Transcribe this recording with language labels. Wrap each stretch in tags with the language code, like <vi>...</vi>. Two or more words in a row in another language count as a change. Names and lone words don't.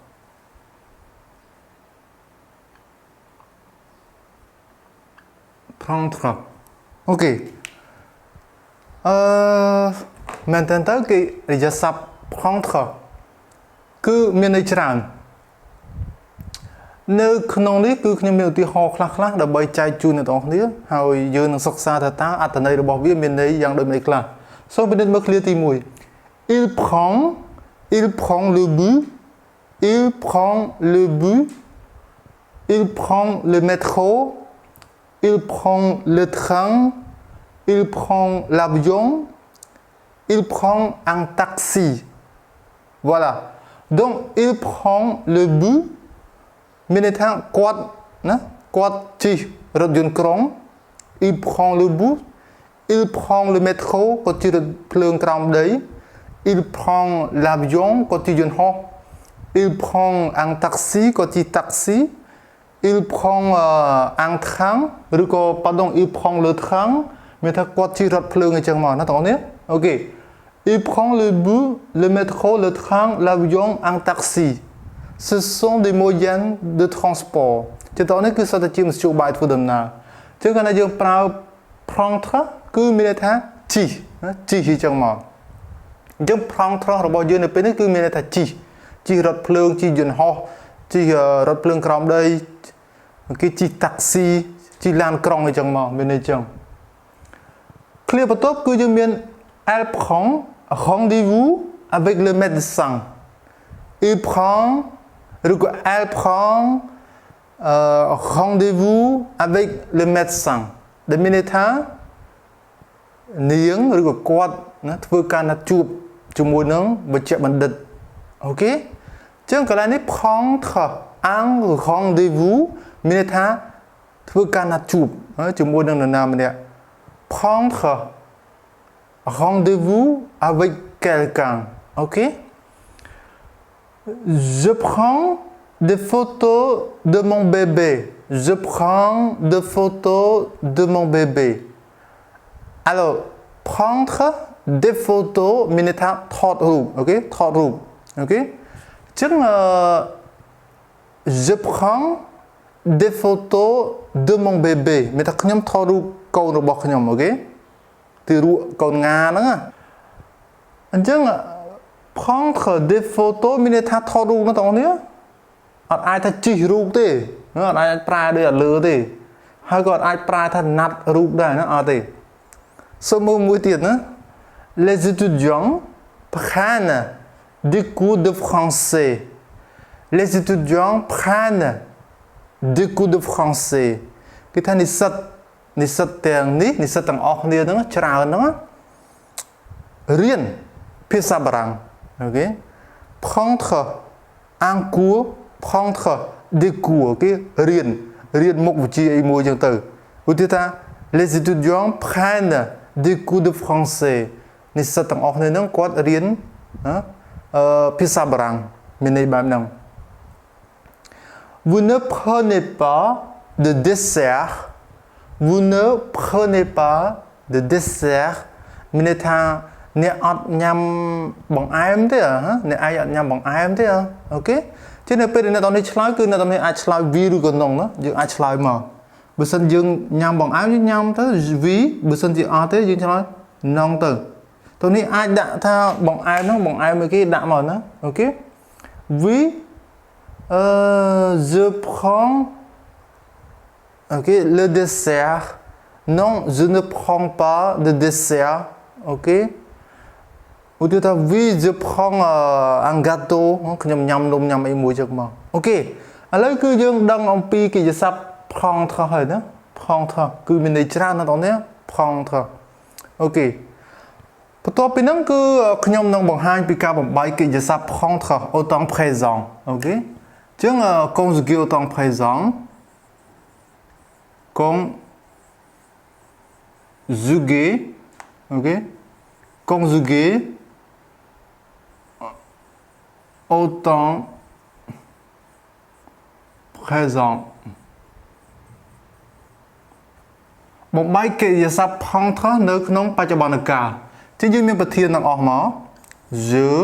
<km>អូខេមែនតើកិរិយាសព្ទ prendre គឺមានន័យច្រើននៅក្នុងនេះគឺខ្ញុំមានឧទាហរណ៍ខ្លះៗដើម្បីចែកជូ នអ្នកទាំងអស់គ្នាហើយយើងនឹងសិក្សាថាតើអត្ថន័យរបស់វាមានន័យ យ៉ាងដូចម្តេចខ្លះសូមពិនិត្យមើលឃ្លាទី1</km> <fr>il prend le bus il prend le bus il prend le métro il prend le train il prend l'avion il prend un taxi voilà donc il prend le bus</fr> <km>មានន័យថាគាត់ណាគាត់ជិះរថយ</km> <fr>ន្តក្រុង il prend le bus il prend le métro</fr> <km>គាត់ជិះរថភ្លើងក្រោមដី</km> <fr>il prend l'avion</fr> <km>គាត់ជិះយន្តហោះ</km> <fr>il prend un taxi</fr> <km>គាត់ជិះ taxi</km> <fr>il prend un train ឬក៏ pardon il prend le train</fr> <km>មានថាគាត់ជិះរថភ្លើងអញ្ចឹងមកណាបងប្អូ</km> <fr>នអូខេ il prend le bus le métro le train l'avion un taxi ce sont des moyens de transport</fr> <km>ជាតោះនេះគឺសុទ្ធតែជាមធ្យោបាយធ្វើដំណើរអញ្ចឹងកាលណាយើង ប្រើ prendre គឺមានន័យថាជិះអញ្ចឹងមកអញ្ចឹង prendre របស់យើងនៅពេលនេះគឺមានន័យថាជិះរថភ្លើងជិះយន្តហោះជិះរ ថភ្លើងក្រោមដីគេជិះ taxi ជិះឡានក្រុងអញ្ចឹងមកមានន័យអញ្ចឹងឃ្លាបន្ទាប់គឺយើងមាន elle</km> <fr>prend rendez-vous avec le médecin il prend ឬក៏ elle prend rendez-vous avec le</fr> <km>médecin ដែលមានន័យថានាងឬក៏គាត់ណាធ្វើការណាត់ជួបជាមួយនឹងវេជ្ជបណ្ឌិតអូខេអញ្ចឹងកន្លែងនេះ</km> <fr>prendre un rendez-vous</fr> <km>មានន័យថាធ្វើការណាត់ជួបជាមួយនឹងនរណាម្នាក់</km> <fr>prendre rendez-vous avec quelqu'un ok je prends des photos de mon bébé je prends des photos de mon bébé alors prendre des photos</fr> <km>មានន័យថាថតរូបអូខេថតរូបអូខេអញ្ចឹង</km> <fr>je prends des photos de mon bébé</fr> <km>មានថាខ្ញុំថត រូបកូនរបស់ខ្ញុំអូខេទីរូបកូនងាហ្នឹងអញ្ចឹង</km> <fr>prendre des photos</fr> <km>មានន័យថាថតរូបណាបងប្អូនអត់អាចថាជិះរូបទេអត់ អាចប្រើដូចអត់លើទេហើយក៏អត់អាចប្រើថាណាត់រូបដែរណាអត់ទេសូមមើលមួយទៀតណា les</km> <fr>étudiants prennent des cours de français les étudiants prennent des cours de français</fr> <km>គេថានិស្សិតទាំង នេះនិស្សិតទាំងអស់គ្នាហ្នឹងច្រើនហ្នឹងរៀនភាសាបារាំងអូខេ</km> <fr>prendre un cours prendre des cours</fr> <km>អូខេរៀនមុខវិជ្ជាអីមួយចឹងទៅឧទាហរណ៍ថា</km> <fr>les étudiants prennent des cours de français</fr> <km>និស្សិតទាំងអស់គ្នាហ្នឹងគាត់រៀនភាសាបារាំងមានន័យបែបហ្នឹង</km> <fr>vous ne prenez pas de dessert vous ne prenez pas de dessert</fr> <km>មានន័យថាអ្នកអត់ញ៉ាំបង្អែមទេអ្នកឯងអត់ញ៉ាំបង្អែមទេអូខេជានៅពេលដែលអ្នកនរនេះឆ្លើយគឺអ្នកនរនេះអាចឆ្លើយ oui ឬក៏ non ណាយើងអាចឆ្លើយមកបើសិនយើងញ៉ាំបង្អែមយើងញ៉ាំទៅ oui បើសិនជាអត់ទេយើងឆ្លើយ non ទៅតោះនេះអាចដាក់ថាបង្អែមហ្នឹងបង្អែមមួយគេដាក់មកណាអូខេ oui</km> <fr>je prends ok le dessert non je ne prends pas de dessert okឧទាហរណ៍ថា oui je prends un gâteau</fr> <km>ខ្ញុំញ៉ាំនំញ៉ាំអីមួយចឹងមកអូខេឥឡូវគឺយើងដឹងអំពីកិរិយាសព្ទ prendre ហើយណា prendre គឺមានន័យច្រើនណាស់បងប្អូន prendre អូខេបន្ទាប់ពីហ្នឹងគឺខ្ញុំនឹងបង្ហាញពីការបំបែកកិរិយាសព្ទ</km> <fr>prendre au temps présent</fr> <km>អូខេអញ្ចឹង</km> <fr>conjugué au temps présent conjugué ok conjugué au temps présent</fr> <km>បំបែកកិរិយាសព្ទផងត្រោះនៅក្នុងបច្ចុប្បន្នកាលជាយើងមានប្រធានទាំងអស់មក je</km>